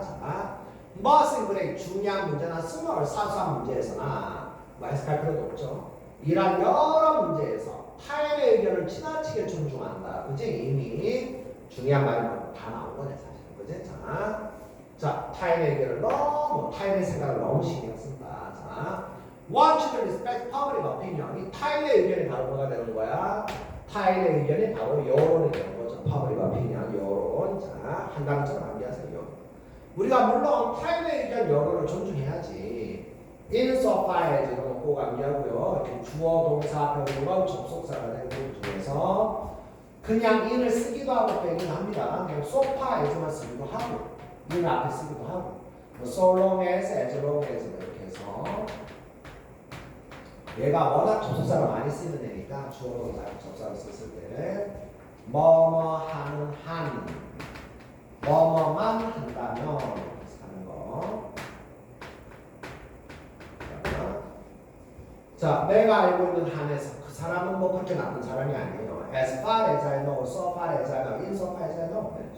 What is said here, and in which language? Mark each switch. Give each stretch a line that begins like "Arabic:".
Korean: 자, 무엇은 그래 중요한 문제나 스몰 사소한 문제에서나 뭐 해석할 필요도 없죠. 이런 여러 문제에서 타인의 의견을 지나치게 존중한다. 그지? 이미 중요한 말이 다 나온 거네 사실. 그지? 자, 타인의 의견을 너무 타인의 생각을 너무 신경 쓴다.
English: 자, one should respect public opinion.
Korean: 이 타인의 의견이 바로 뭐가 되는 거야? 타인의 의견이 바로 여론이 되는 거죠. public opinion, 여론. 자, 한 단어처럼 암기하세요. 우리가 물론 타인의 의견 여론을 존중해야지. insofar as 이런 거 꼭 암기하고요. 주어, 동사, 별건, 접속사가 되는 것 중에서 그냥 in을 쓰기도 하고 빼기도 합니다. 그냥 so far as만 쓰기도 하고 in 앞에 쓰기도 하고 뭐 so long as long as 이렇게 해서 얘가 워낙 접속사를 많이 쓰는 애니까 주어, 동사, 접속사를 썼을 때 뭐뭐 하는 한 뭐뭐만 한다면 이렇게 하는 거. 자, 내가 알고 있는 한에서 그 사람은 뭐 그렇게 나쁜 사람이 아니에요.
English: As far as I know, so far as I know, insofar as I know.